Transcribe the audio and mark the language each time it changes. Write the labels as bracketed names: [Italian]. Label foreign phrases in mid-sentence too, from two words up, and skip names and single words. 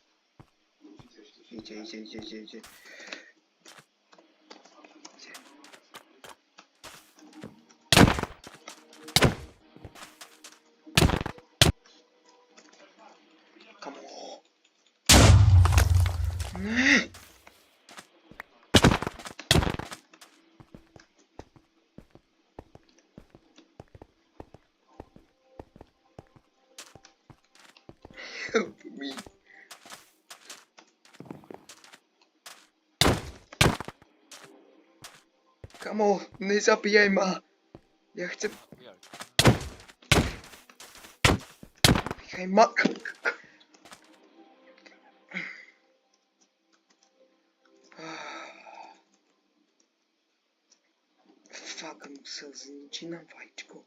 [Czech] Jde. Kamo. Ne. [English] Help me. [Slovak] Kamo, nezabíjaj ma. [Czech] Já chci... [Slovak] Nechaj ma... [Czech] Fakt musel zničit na vajíčko.